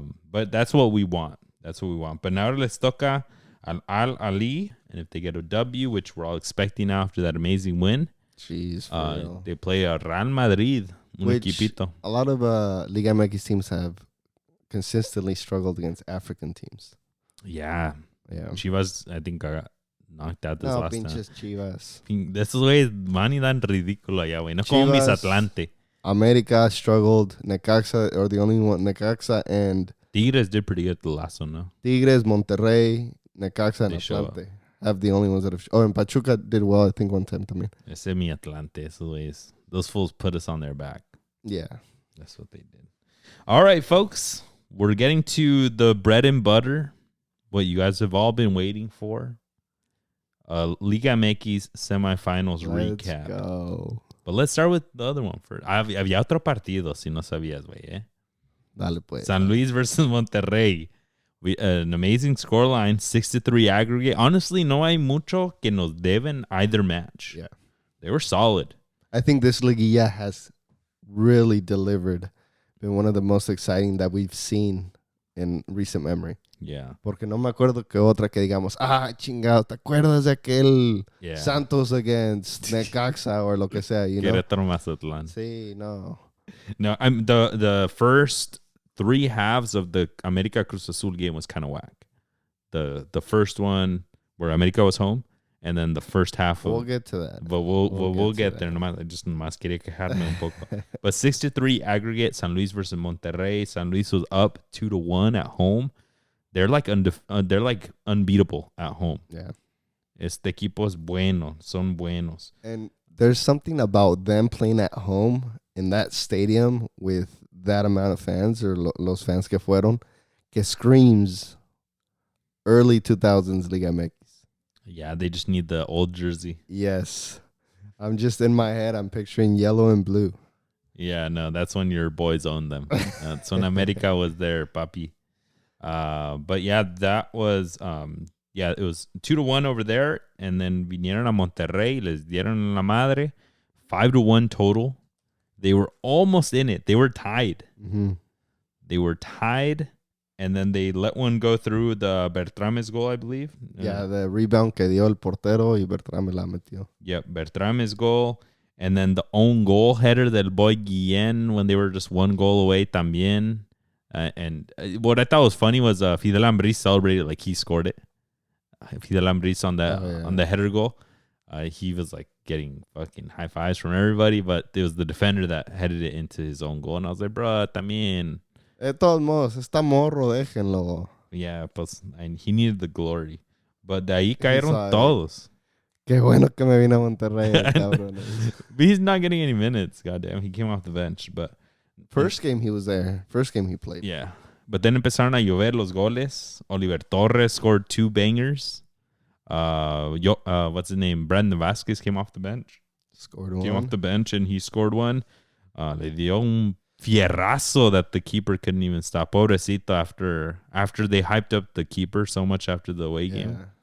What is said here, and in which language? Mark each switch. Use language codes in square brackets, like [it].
[en] But that's what we want. That's what we want. But now let's toca Al Ali, and if they get a W, which we're all expecting now after that amazing win, jeez, they play a Real Madrid, which [es] equipito. [en] A lot of Liga MX teams have consistently struggled against African teams. Yeah. Chivas, I think, got knocked out this last time. [es] Pinches Chivas. This way, money tan ridículo allá, güey. No como mis Atlante. [en] America struggled. Necaxa, or the only one, Necaxa and Tigres did pretty good the last one, no? Tigres, Monterrey, Necaxa, and Atlante have the only ones that have. And Pachuca did well, I think, one time también. [es] Ese mi Atlante, esos güeyes. [en] Those fools put us on their back. Yeah. That's what they did. All right, folks. We're getting to the bread and butter, what you guys have all been waiting for. Liga MX semifinals recap. Let's go. But let's start with the other one first. [es] Había otro partido, si no sabías, güey. Dale, pues. [en] San Luis versus Monterrey. An amazing scoreline, 6-3 aggregate. Honestly, [es] no hay mucho que nos deben [en] either match. Yeah. They were solid. I think this Liguilla has really delivered. Been one of the most exciting that we've seen in recent memory. Yeah. [es] Porque no me acuerdo que otra que digamos, chingado, ¿te acuerdas de aquel Santos [en] against Necaxa or [es] lo que sea, [en] you know? [es] Querétaro Mazatlán. Sí, no. [en] No, the first three halves of the America Cruz Azul game was kind of whack. The first one where America was home, and then the first half we'll get to that. But we'll get there. [es] Nomás quería quejarme un poco. [en] But 6-3 aggregate, San Luis versus Monterrey. San Luis was up 2-1 at home. They're like unbeatable at home. Yeah. [es] Este equipo es bueno. Son buenos. [en] And there's something about them playing at home in that stadium with that amount of fans, or [es] los fans que fueron, que [en] screams early 2000s Liga MX. Yeah, they just need the old jersey. Yes. I'm just in my head, I'm picturing yellow and blue. Yeah, no, that's when your boys owned them. That's when America was there, papi. But yeah, that was it was 2-1 over there, and then [es] vinieron a Monterrey, les dieron la madre, [en] 5-1 total. They were almost in it. They were tied. Mm-hmm. They were tied, and then they let one go through the Bertrame's goal, I believe. Yeah, the rebound [es] que dio el portero y Bertrame la metió. [en] Yep, Bertrame's goal, and then the own goal header del boy Guillen when they were just one goal away también. And what I thought was funny was Fidel Ambriz celebrated like he scored it. Fidel Ambriz on the header goal. He was like getting fucking high fives from everybody, but it was the defender that headed it into his own goal. And I was like, bro, también. [es] De todos modos, está morro, déjenlo. [en] Yeah, pues, and he needed the glory. [es] But de ahí cayeron todos. Qué bueno que me vino a Monterrey, cabrón. [en] But he's not getting any minutes, goddamn. He came off the bench, but... First game he was there. First game he played. Yeah. But then [es] empezaron a llover los goles. [en] Oliver Torres scored 2 bangers. What's his name? Brandon Vasquez came off the bench. Came off the bench and he scored one. [es] Le dio un fierrazo [en] that the keeper couldn't even stop. Pobrecito after they hyped up the keeper so much after the away game.